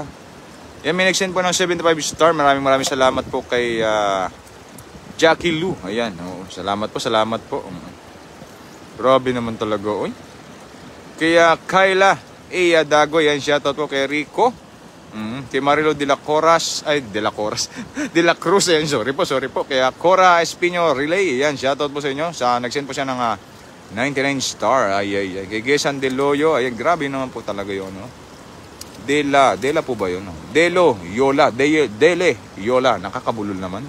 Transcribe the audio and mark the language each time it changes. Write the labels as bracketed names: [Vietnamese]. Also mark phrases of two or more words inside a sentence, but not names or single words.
[Filipino] Yan, may nag-send po ng 75 star. Maraming salamat po kay Jackie Lou. Ayan, salamat po. Grabe naman talaga, oy. Kaya Kyla Dago, yan, shoutout po kay Rico. Kay Marilo de la Cruz, de la Cruz, yan, sorry po. Kaya Cora Espino Relay, yan, shoutout po sa inyo. Nag-send po siya ng 99 star. Ay. Kay Gesan Deloyo, ayan, grabe naman po talaga yun, no? Dela po ba yun? No? Dele, Yola, nakakabulol naman.